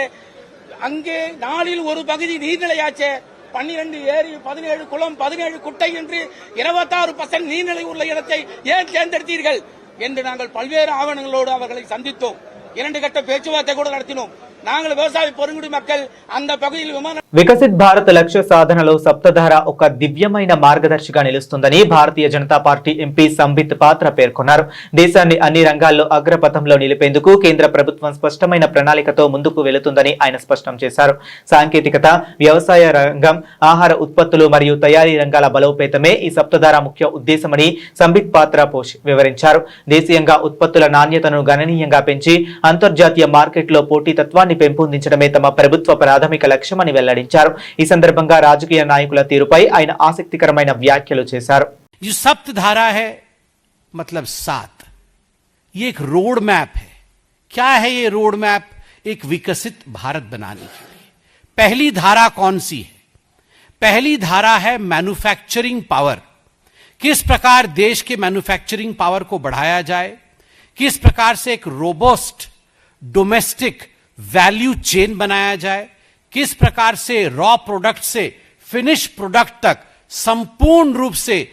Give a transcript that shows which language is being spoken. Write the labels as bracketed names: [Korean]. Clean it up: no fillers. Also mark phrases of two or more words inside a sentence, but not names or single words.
[Tamil] அங்கே நாளில் ஒரு பகுதி நீர்நிலையாச்சு. 12 ஏரி, 17 குளம், 17 குட்டை என்று 26% நீர்நிலை உள்ள இடத்தை ஏன் தேர்ந்தெடுத்தீர்கள் என்று நாங்கள் பல்வேறு ஆவணங்களோடு அவர்களை சந்தித்தோம். 2 கட்ட பேச்சுவார்த்தை கூட நடத்தினோம். நாங்கள் விவசாய பெருங்குடி மக்கள் அந்த பகுதியில் [Telugu] వికసిత్ భారత్ లక్ష్య సాధనలో సప్తధార ఒక దివ్యమైన మార్గదర్శిగా నిలుస్తుందని భారతీయ జనతా పార్టీ ఎంపీ సంబిత్ పాత్ర పేర్కొన్నారు. దేశాన్ని అన్ని రంగాల్లో అగ్రపథంలో నిలిపేందుకు కేంద్ర ప్రభుత్వం స్పష్టమైన ప్రణాళికతో ముందుకు వెళుతుందని ఆయన స్పష్టం చేశారు. సాంకేతికత, వ్యవసాయ రంగం, ఆహార ఉత్పత్తులు మరియు తయారీ రంగాల బలోపేతమే ఈ సప్తధార ముఖ్య ఉద్దేశమని సంబిత్ పాత్ర వివరించారు. దేశీయంగా ఉత్పత్తుల నాణ్యతను గణనీయంగా పెంచి అంతర్జాతీయ మార్కెట్లో పోటీతత్వాన్ని పెంపొందించడమే తమ ప్రభుత్వ ప్రాథమిక లక్ష్యమని వెల్లడించారు. ఈ సందర్భంగా రాజకీయ నాయకుల తీరుపై ఆయన ఆసక్తికరమైన వ్యాఖ్యలు చేశారు. [Hindi] जो सप्त धारा है मतलब 7, ये एक [English] road map [Hindi] है। क्या है ये [English] road map? [Hindi] एक विकसित भारत बनाने के लिए पहली धारा कौन सी है? पहली धारा है [English] manufacturing power. [Hindi] किस प्रकार देश के [English] manufacturing power [Hindi] को बढ़ाया जाए, किस प्रकार से एक [English] robust domestic value chain [Hindi] बनाया जाए, किस प्रकार से [English] raw product [Hindi] से [English] finish product [Hindi] तक संपूर्ण रूप से